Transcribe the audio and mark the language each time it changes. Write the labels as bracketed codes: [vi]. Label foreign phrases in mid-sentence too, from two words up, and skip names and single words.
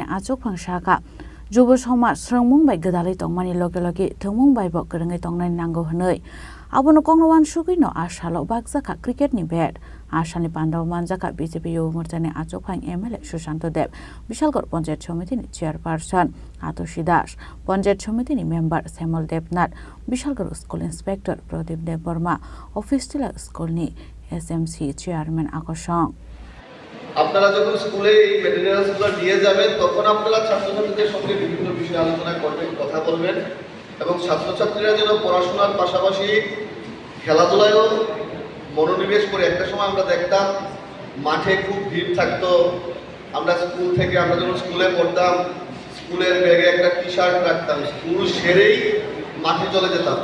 [trp] Achupang Shaka Jubo Soma Srang Mumbai Gadali Tongmani Logi Thung Mumbai Bok Grengai Tongnai Nango Hanoi Abono Kongwan Shugino Ashalo Bagzaka Cricket ni Bat Ashani Pandaw Manjaka BJP Yubo Morchani Achupang MLA Sushanto Deb Bishalgor Panchayat Samiti ni Chairperson Atushi Das Panchayat Samiti ni Member Shemal Debnat Bishalgor School Inspector Pradip Deb Burma Office Tila School ni SMC Chairman Akoshong [bn] আপনারা যখন স্কুলে এই ম্যাটেরিয়ালসগুলো নিয়ে যাবেন তখন আপনারা ছাত্রছাত্রীদের সঙ্গে বিভিন্ন বিষয়ে আলোচনা করবেন, কথা বলবেন এবং ছাত্রছাত্রীরা যেন পড়াশোনার পাশাপাশি খেলাধুলায়ও মনোনিবেশ করে। একটা সময় আমরা দেখতাম মাঠে খুব ভিড় থাকতো, আমরা স্কুল থেকে আমরা যখন স্কুলে পড়তাম স্কুলের ব্যাগে একটা টি শার্ট রাখতাম, স্কুল সেরেই মাঠে চলে যেতাম।